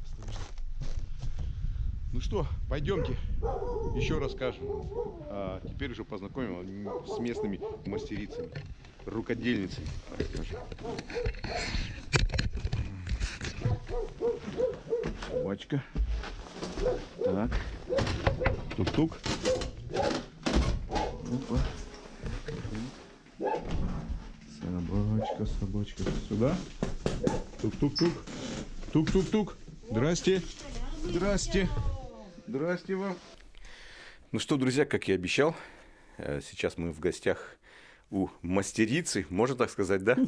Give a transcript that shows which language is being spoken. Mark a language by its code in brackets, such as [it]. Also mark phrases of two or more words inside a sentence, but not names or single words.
[ru] Ну что, пойдемте, еще расскажем. А теперь уже познакомим с местными мастерицами, рукодельницами, так скажем. Собачка. Так. Тук-тук. Опа. Собачка, собачка. Сюда. Тук-тук-тук. Тук-тук-тук. Здрасте. Здрасте. Здрасте вам. Ну что, друзья, как и обещал, сейчас мы в гостях у мастерицы, можно так сказать, да?